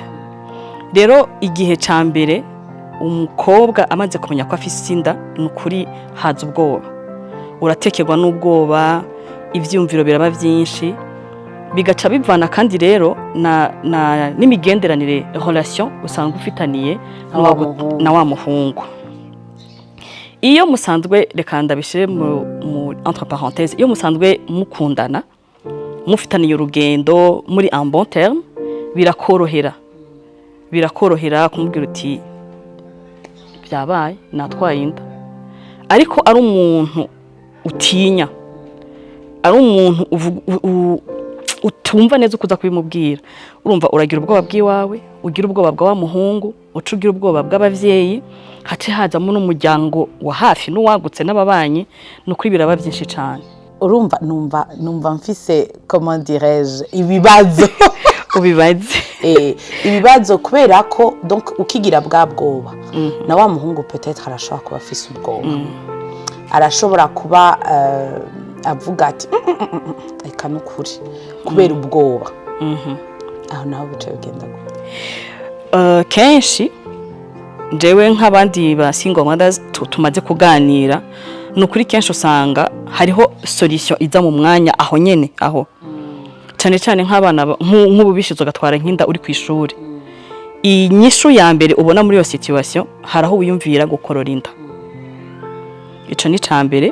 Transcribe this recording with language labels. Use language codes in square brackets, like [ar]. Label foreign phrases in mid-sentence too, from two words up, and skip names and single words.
[rn] Rero igihe ca mbere umukobwa amaze kumenya ko afise inda, nukuri haza ubwoba, uratekerwa n'ubwoba, ivyumviro biraba vyinshi, bigaca bivana kandi rero n'imigenderanire relation usanga ufitaniye na wa muhungu. Iyo musanzwe, reka ndabishire mu [fr] entre parenthèses, [rn] iyo musanzwe mukundana mufitaniye urugendo muri [fr] en bon terme, [rn] birakorohera kumubwira uti byabaye natwaye inda. Ariko ari umuntu utinya, ari umuntu utumva neza ukuza kubimubwira, urumva uragira ubwoba bw'iwawe, ugira ubwoba bwa wa muhungu, ucugira ubwoba bw'abavyeyi, hace hazamo n'umuryango wa hafi n'uwagutse n'ababanyi, nukuri biraba byinshi cyane. Urumva numva mfise [fr] comment dirais-je [rn] ibibazo ubibaze ibibazo kubera ko donc ukigira bwa bwoba na wa muhungu peut-être arashobora kuba afise ubwoba, arashobora kuba avuga ati reka nukuri kubera ubwoba. Aho naho bice bigenda gute? Kenshi jewe nk'abandi ba [en] single mothers [rn] tumaze kuganira, nukuri kenshi usanga hariho solution iza mu mwanya aho nyene aho, cyane cyane nk'abana nk'ububishizo gatwara nk'inda uri ku ishuri. Inyishu ya mbere ubona muri iyo situation haraho wiyumvira gukorora inda, ico ni cambere.